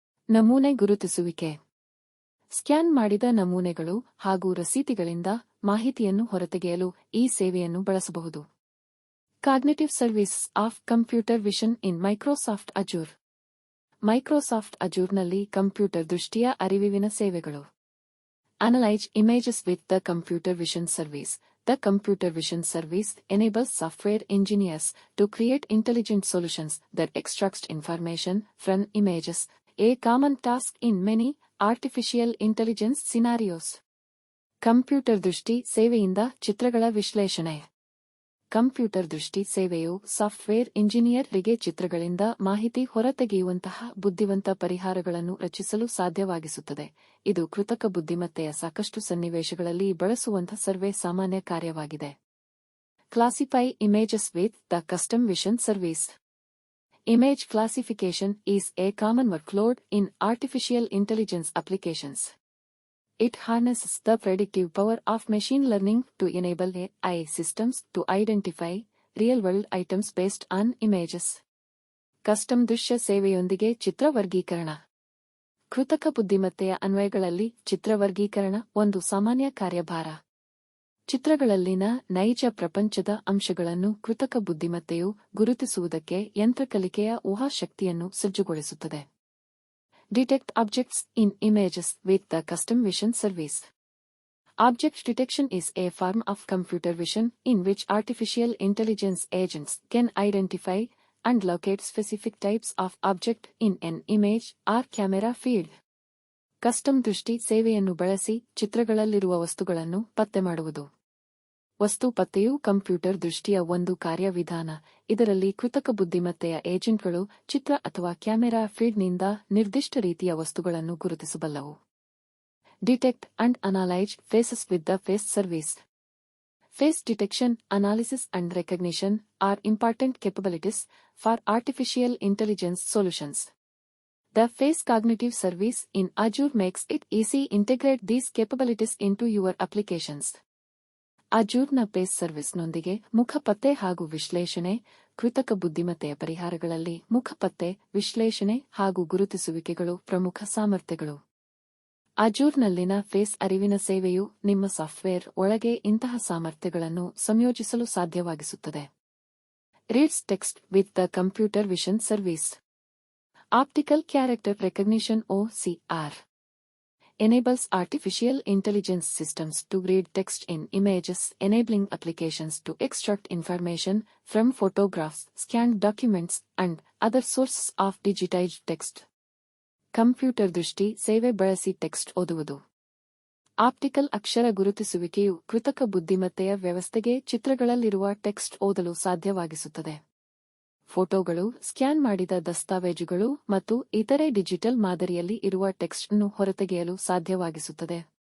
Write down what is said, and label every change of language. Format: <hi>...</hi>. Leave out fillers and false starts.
<kn>ನಮೂನೆ ಗುರುತಿಸುವಿಕೆ. ಸ್ಕ್ಯಾನ್ ಮಾಡಿದ ನಮೂನೆಗಳು ಹಾಗೂ ರಸೀತಿಗಳಿಂದ ಮಾಹಿತಿಯನ್ನು ಹೊರತೆಗೆಯಲು ಈ ಸೇವೆಯನ್ನು ಬಳಸಬಹುದು.</kn> <en>Cognitive services of computer vision in Microsoft Azure.</en> <kn>Microsoft ಅಜೂರ್ನಲ್ಲಿ computer ದೃಷ್ಟಿಯ ಅರಿವಿನ ಸೇವೆಗಳು.</kn> <en>Analyze images with the computer vision service. The computer vision service enables software engineers to create intelligent solutions that extract information from images, A common task in many artificial intelligence scenarios.</en> <kn>Computer ದೃಷ್ಟಿ ಸೇವೆಯಿಂದ ಚಿತ್ರಗಳ ವಿಶ್ಲೇಷಣೆ. Computer ದೃಷ್ಟಿ ಸೇವೆಯು software ಇಂಜಿನಿಯರ್ರಿಗೆ ಚಿತ್ರಗಳಿಂದ ಮಾಹಿತಿ ಹೊರತೆಗೆಯುವಂತಹ ಬುದ್ಧಿವಂತ ಪರಿಹಾರಗಳನ್ನು ರಚಿಸಲು ಸಾಧ್ಯವಾಗಿಸುತ್ತದೆ. ಇದು ಕೃತಕ ಬುದ್ಧಿಮತ್ತೆಯ ಸಾಕಷ್ಟು ಸನ್ನಿವೇಶಗಳಲ್ಲಿ ಬಳಸುವಂತಹ ಸರ್ವೇ ಸಾಮಾನ್ಯ ಕಾರ್ಯವಾಗಿದೆ.</kn> <en>Classify images with the custom vision service. Image classification is a common workload in artificial intelligence applications. It harnesses the predictive power of machine learning to enable AI systems to identify real-world items based on images.</en> <kn>Custom ದೃಶ್ಯ ಸೇವೆಯೊಂದಿಗೆ ಚಿತ್ರ ವರ್ಗೀಕರಣ. ಕೃತಕ ಬುದ್ಧಿಮತ್ತೆಯ ಅನ್ವಯಗಳಲ್ಲಿ ಚಿತ್ರ ವರ್ಗೀಕರಣ ಒಂದು ಸಾಮಾನ್ಯ ಕಾರ್ಯಭಾರ. ಚಿತ್ರಗಳಲ್ಲಿನ ನೈಜ ಪ್ರಪಂಚದ ಅಂಶಗಳನ್ನು ಕೃತಕ ಬುದ್ಧಿಮತ್ತೆಯು ಗುರುತಿಸುವುದಕ್ಕೆ ಯಂತ್ರಕಲಿಕೆಯ ಊಹಾಶಕ್ತಿಯನ್ನು ಸಜ್ಜುಗೊಳಿಸುತ್ತದೆ.</kn> <en>Detect objects in images with the custom vision service. Object detection is a form of computer vision in which artificial intelligence agents can identify and locate specific types of object in an image or camera feed.</en> <kn>Custom ದೃಷ್ಟಿ ಸೇವೆಯನ್ನು ಬಳಸಿ ಚಿತ್ರಗಳಲ್ಲಿರುವ ವಸ್ತುಗಳನ್ನು ಪತ್ತೆ ಮಾಡುವುದು. ವಸ್ತು ಪತ್ತೆಯು computer ದೃಷ್ಟಿಯ ಒಂದು ಕಾರ್ಯವಿಧಾನ. ಇದರಲ್ಲಿ ಕೃತಕ ಬುದ್ಧಿಮತ್ತೆಯ ಏಜೆಂಟ್ಗಳು ಚಿತ್ರ ಅಥವಾ ಕ್ಯಾಮೆರಾ ಫೀಡ್ನಿಂದ ನಿರ್ದಿಷ್ಟ ರೀತಿಯ ವಸ್ತುಗಳನ್ನು ಗುರುತಿಸಬಲ್ಲವು.</kn> <en>Detect and analyse faces with the face service. Face detection, analysis and recognition are important capabilities for artificial intelligence solutions. The Face Cognitive Service in Azure makes it easy to integrate these capabilities into your applications.</en> <kn>ಅಜೂರ್ನ face ಸರ್ವಿಸ್ನೊಂದಿಗೆ ಮುಖ ಪತ್ತೆ ಹಾಗೂ ವಿಶ್ಲೇಷಣೆ. ಕೃತಕ ಬುದ್ಧಿಮತ್ತೆಯ ಪರಿಹಾರಗಳಲ್ಲಿ ಮುಖ ಪತ್ತೆ, ವಿಶ್ಲೇಷಣೆ ಹಾಗೂ ಗುರುತಿಸುವಿಕೆಗಳು ಪ್ರಮುಖ ಸಾಮರ್ಥ್ಯಗಳು. ಅಜೂರ್ನಲ್ಲಿನ ಫೇಸ್ ಅರಿವಿನ ಸೇವೆಯು ನಿಮ್ಮ ಸಾಫ್ಟ್ವೇರ್ ಒಳಗೆ ಇಂತಹ ಸಾಮರ್ಥ್ಯಗಳನ್ನು ಸಂಯೋಜಿಸಲು ಸಾಧ್ಯವಾಗಿಸುತ್ತದೆ.</kn> <en>Reads text with the computer vision service. Optical Character Recognition (OCR) enables artificial intelligence systems to read text in images, enabling applications to extract information from photographs, scanned documents, and other sources of digitized text.</en> <kn>Computer ದೃಷ್ಟಿ ಸೇವೆ ಬಳಸಿ text ಓದುವುದು. Optical ಅಕ್ಷರ ಗುರುತಿಸುವಿಕೆಯು ಕೃತಕ ಬುದ್ಧಿಮತ್ತೆಯ ವ್ಯವಸ್ಥೆಗೆ ಚಿತ್ರಗಳಲ್ಲಿರುವ text ಓದಲು ಸಾಧ್ಯವಾಗಿಸುತ್ತದೆ. ಫೋಟೋಗಳು, scan ಮಾಡಿದ ದಸ್ತಾವೇಜುಗಳು ಮತ್ತು ಇತರೆ ಡಿಜಿಟಲ್ ಮಾದರಿಯಲ್ಲಿ ಇರುವ ಟೆಕ್ಸ್ಟ್ ಅನ್ನು ಹೊರತೆಗೆಯಲು ಸಾಧ್ಯವಾಗಿಸುತ್ತದೆ.</kn>